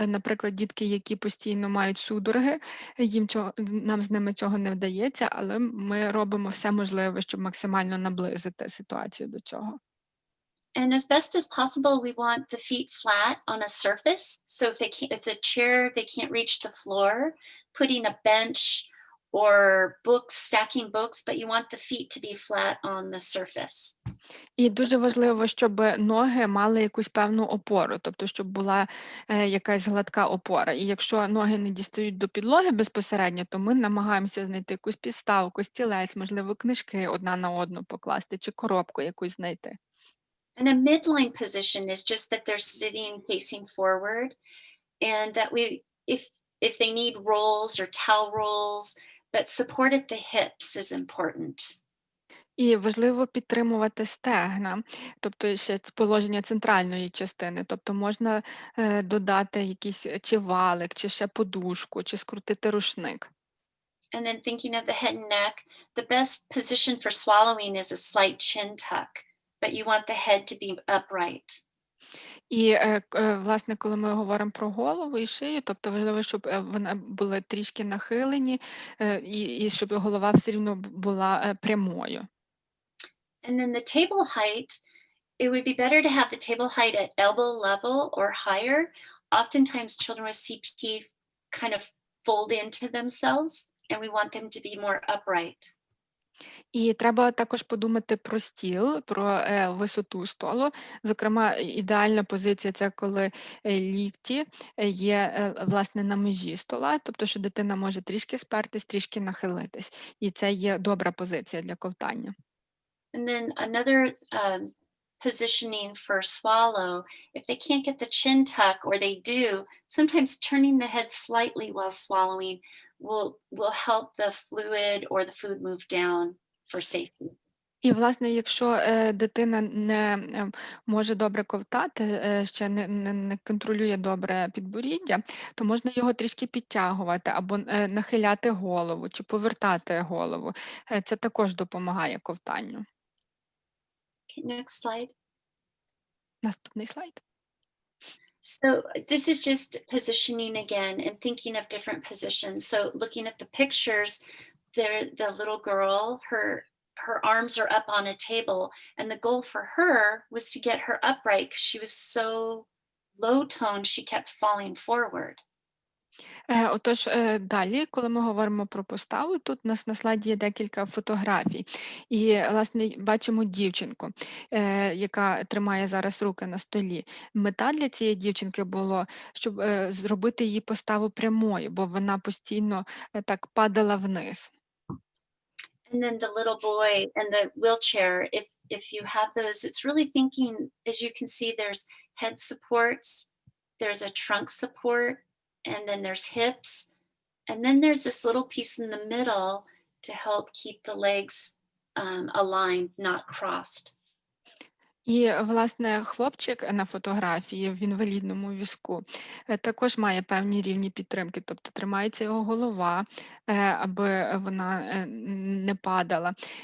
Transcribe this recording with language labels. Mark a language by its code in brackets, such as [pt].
[uk] Наприклад, дітки, які постійно мають судороги, нам з ними цього не вдається, але ми робимо все можливе, щоб максимально наблизити ситуацію до цього. [en] And as best as possible, we want the feet flat on a surface. So if the chair, they can't reach the floor, putting a bench or books, stacking books, but you want the feet to be flat on the surface. [uk] І дуже важливо, щоб ноги мали якусь певну опору, тобто щоб була якась гладка опора. І якщо ноги не дістають до підлоги безпосередньо, то ми намагаємося знайти якусь підставку, стілець, можливо, книжки одна на одну покласти чи коробку якусь знайти. [en] And a midline position is just that they're sitting facing forward, and that if they need rolls or towel rolls, but support at the hips is important. [uk] І важливо підтримувати стегна, тобто ще положення центральної частини. Тобто можна додати якийсь чи валик, чи ще подушку, чи скрутити рушник. [en] And then thinking of the head and neck, the best position for swallowing is a slight chin tuck, but you want the head to be upright. [uk] І, власне, коли ми говоримо про голову і шию, тобто важливо, щоб вони були трішки нахилені, і щоб голова все рівно була прямою. [en] And then the table height, it would be better to have the table height at elbow level or higher. Oftentimes children with CP kind of fold into themselves, and we want them to be more upright. [uk] І треба також подумати про стіл, про висоту столу. Зокрема, ідеальна позиція – це коли лікті є, власне, на межі стола, тобто що дитина може трішки спертись, трішки нахилитись. І це є добра позиція для ковтання. [en] And then another positioning for swallow, if they can't get the chin tuck, or they do, sometimes turning the head slightly while swallowing will help the fluid or the food move down for safety. [uk] І, власне, якщо дитина не може добре ковтати, ще не контролює добре підборіддя, то можна його трішки підтягувати або нахиляти голову чи повертати голову. Це також допомагає ковтанню. [en] Okay, next slide. [uk] Наступний слайд. [en] So this is just positioning again and thinking of different positions. So looking at the pictures, there, the little girl, her arms are up on a table, and the goal for her was to get her upright because she was so low toned, she kept falling forward. [uk] Отож, далі, коли ми говоримо про поставу, тут у нас на слайді є декілька фотографій. І, власне, бачимо дівчинку, яка тримає зараз руки на столі. Мета для цієї дівчинки було, щоб зробити її поставу прямою, бо вона постійно так падала вниз. [en] And then the little boy and the wheelchair, if you have those, it's really thinking, as you can see, there's head supports, there's a trunk support, and then there's hips. And then there's this little piece in the middle to help keep the legs aligned, not crossed. [uk] І, власне, хлопчик на фотографії в інвалідному візку також має певні рівні підтримки, тобто тримається його голова, аби вона не падала.